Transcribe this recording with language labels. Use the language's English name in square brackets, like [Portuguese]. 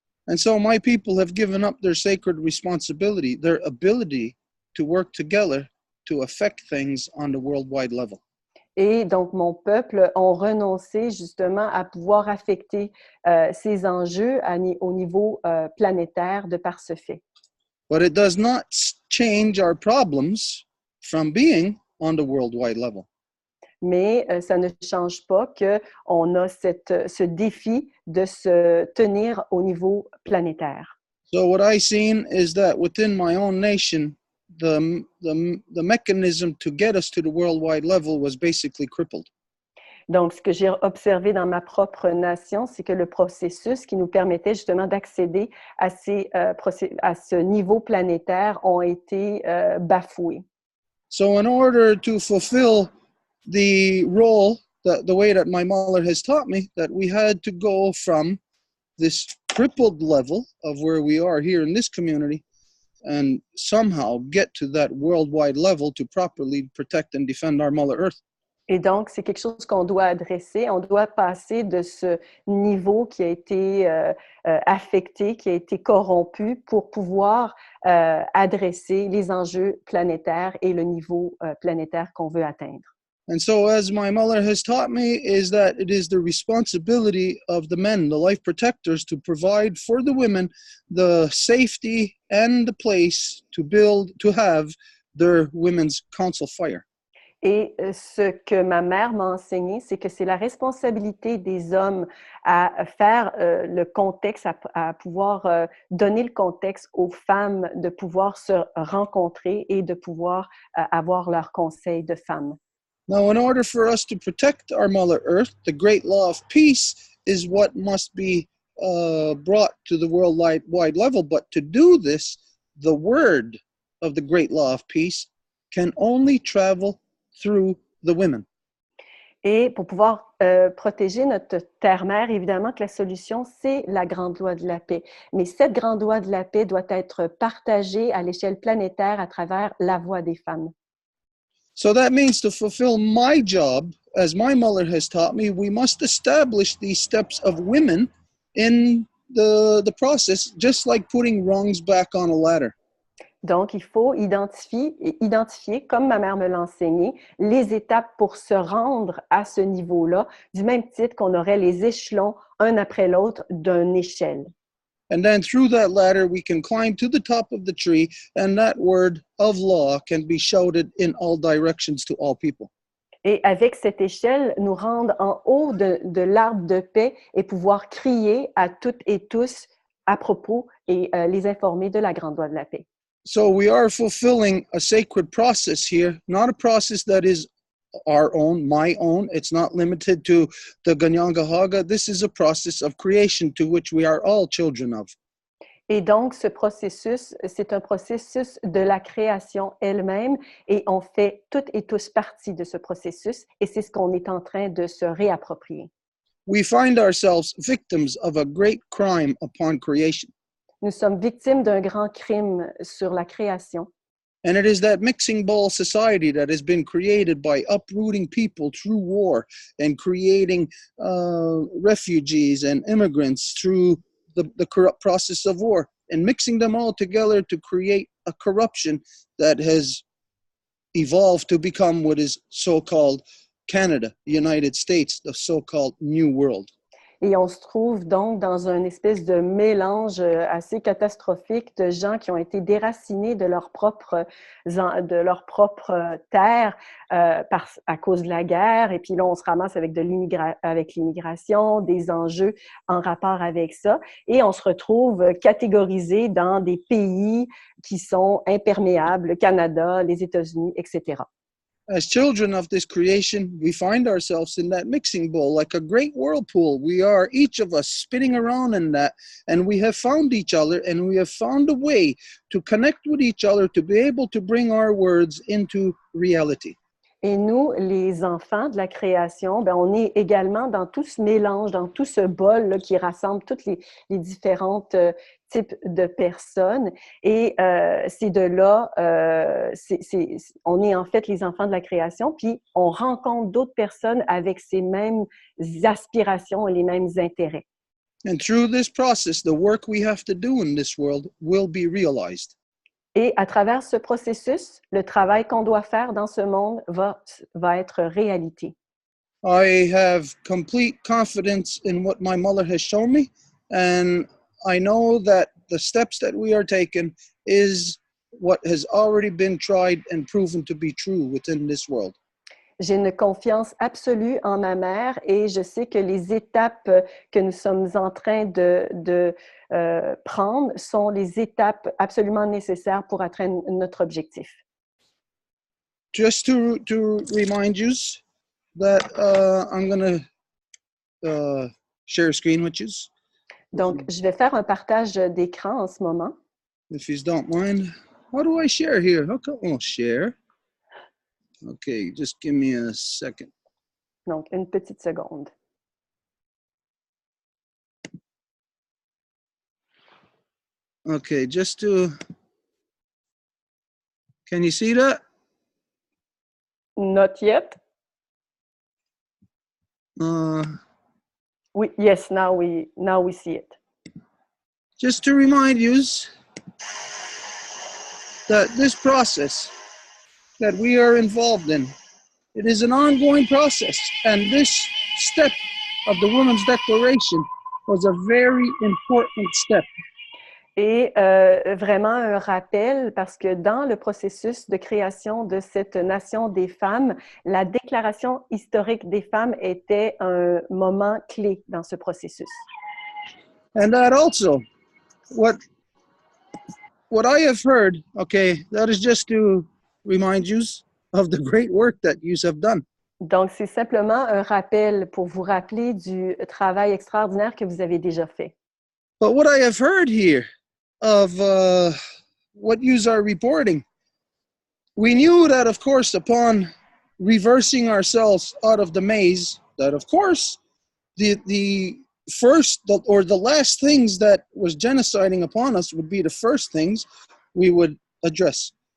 [English] And so my people have given up their sacred responsibility, their ability to work together to affect things on the worldwide level. [French] Et donc, mon peuple ont renoncé justement à pouvoir affecter ces enjeux au niveau planétaire de par ce fait. [English] But it does not change our problems from being on the worldwide level. [French] Mais ça ne change pas qu'on a ce défi de se tenir au niveau planétaire. [English] So what I've seen is that within my own nation, the mechanism to get us to the worldwide level was basically crippled. [French] Donc, ce que j'ai observé dans ma propre nation, c'est que le processus qui nous permettait justement d'accéder à ce niveau planétaire ont été bafoués. [English] So in order to fulfill the role, the way that my mother has taught me, that we had to go from this crippled level of where we are here in this community and somehow get to that worldwide level to properly protect and defend our Mother Earth. [French] Et donc, c'est quelque chose qu'on doit adresser. On doit passer de ce niveau qui a été affecté, qui a été corrompu pour pouvoir adresser les enjeux planétaires et le niveau planétaire qu'on veut atteindre. [English] And so as my mother has taught me is that it is the responsibility of the men, the life protectors, to provide for the women the safety and the place to have their women's council fire. [French] Et ce que ma mère m'a enseigné, c'est que c'est la responsabilité des hommes à faire le contexte, à pouvoir donner le contexte aux femmes de pouvoir se rencontrer et de pouvoir avoir leur conseil de femmes. [English] Now, in order for us to protect our Mother Earth, the great law of peace is what must be brought to the worldwide level. But to do this, the word of the great law of peace can only travel through the women. [French] Et pour pouvoir protéger notre terre-mère, évidemment que la solution, c'est la grande loi de la paix. Mais cette grande loi de la paix doit être partagée à l'échelle planétaire à travers la voix des femmes. [English] So that means to fulfill my job, as my mother has taught me, we must establish these steps of women in the process, just like putting rungs back on a ladder. [French] Donc, il faut identifier, comme ma mère me l'a enseigné, les étapes pour se rendre à ce niveau-là, du même titre qu'on aurait les échelons un après l'autre d'une échelle. [English] And then through that ladder, we can climb to the top of the tree, and that word of law can be shouted in all directions to all people. [French] Et avec cette échelle, nous rendre en haut de l'arbre de paix et pouvoir crier à toutes et tous à propos et les informer de la grande loi de la paix. [English] So we are fulfilling a sacred process here, not a process that is our own, my own. It's not limited to the Ganyangahaga. This is a process of creation to which we are all children of. [French] Et donc, ce processus, c'est un processus de la création elle-même et on fait toutes et tous partie de ce processus et c'est ce qu'on est en train de se réapproprier. [English] We find ourselves victims of a great crime upon creation. [French] Nous sommes victimes d'un grand crime sur la création. [English] And it is that mixing bowl society that has been created by uprooting people through war and creating refugees and immigrants through the corrupt process of war and mixing them all together to create a corruption that has evolved to become what is so-called Canada, the United States, the so-called New World. [French] Et on se trouve donc dans une espèce de mélange assez catastrophique de gens qui ont été déracinés de leur propre terre à cause de la guerre. Et puis là, on se ramasse avec l'immigration, des enjeux en rapport avec ça. Et on se retrouve catégorisé dans des pays qui sont imperméables, le Canada, les États-Unis, etc. [English] As children of this creation, we find ourselves in that mixing bowl like a great whirlpool. We are, each of us, spinning around in that, and we have found each other, and we have found a way to connect with each other to be able to bring our words into reality. [French] Et nous, les enfants de la création, ben, on est également dans tout ce mélange, dans tout ce bol là, qui rassemble tous les différents types de personnes. Et c'est de là, on est en fait les enfants de la création, puis on rencontre d'autres personnes avec ces mêmes aspirations et les mêmes intérêts. [English] And through this process, the work we have to do in this world will be realized. [French] Et à travers ce processus, le travail qu'on doit faire dans ce monde va être réalité. [English] I have complete confidence in what my mother has shown me, and I know that the steps that we are taking is what has already been tried and proven to be true within this world. [French] J'ai une confiance absolue en ma mère et je sais que les étapes que nous sommes en train de prendre sont les étapes absolument nécessaires pour atteindre notre objectif. [English] Just to remind you that I'm going to share a screen with you. [French] Donc, je vais faire un partage d'écran en ce moment. [English] If you don't mind. How do I share here? How come I'll share? Okay, just give me a second. [French] Donc, une petite seconde. [English] Okay, just to... Can you see that? Not yet. Yes, now we see it. Just to remind you that this process that we are involved in, it is an ongoing process, and this step of the Women's Declaration was a very important step. [French] Et vraiment un rappel, parce que dans le processus de création de cette nation des femmes, la déclaration historique des femmes était un moment clé dans ce processus. [English] And that also, what I have heard, okay, that is just to remind you of the great work that you have done. [French] Donc, c'est simplement un rappel pour vous rappeler du travail extraordinaire que vous avez déjà fait. [English] But what I have heard here of what yous are reporting. We knew that, of course, upon reversing ourselves out of the maze, that, of course, the last things that was genociding upon us would be the first things we would address.